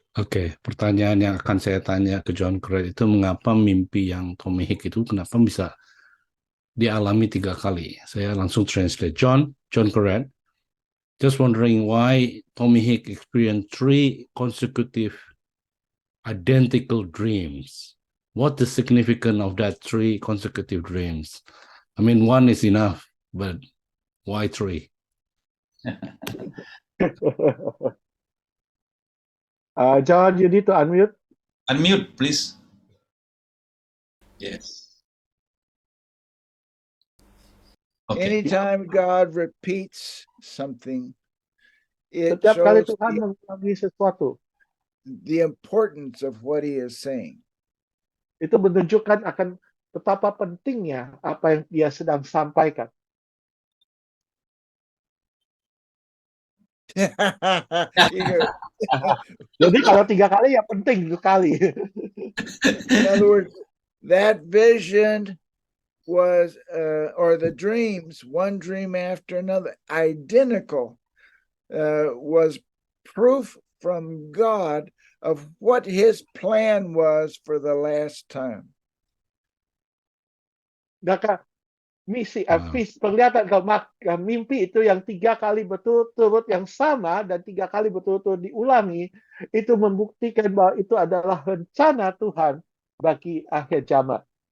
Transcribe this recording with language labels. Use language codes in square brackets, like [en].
[id] Oke, pertanyaan yang akan saya tanya ke John Crete itu mengapa mimpi yang Tommy Hicks itu kenapa bisa dialami 3 kali? Saya langsung [en] translate. John Crete, just wondering why Tommy Hicks experienced 3 consecutive identical dreams. What the significance of that 3 consecutive dreams? I mean, 1 is enough, but why 3? John, you need to unmute. Unmute, please. Yes. Okay. Anytime God repeats something, it [id] Setiap kali [en] shows [id] Tuhan mengulangi sesuatu, [en] the importance of what he is saying. [id] itu menunjukkan akan betapa pentingnya apa yang dia sedang sampaikan. Jadi kalau 3 kali ya penting sekali. [en] In other words, that vision was, or the dreams, one dream after another, identical, was proof from God of what his plan was for the last time. [id] Maka penglihatan kalau mimpi itu yang 3 kali berturut-turut yang sama dan 3 kali berturut-turut diulangi, itu membuktikan bahwa itu adalah rencana Tuhan bagi akhir zaman.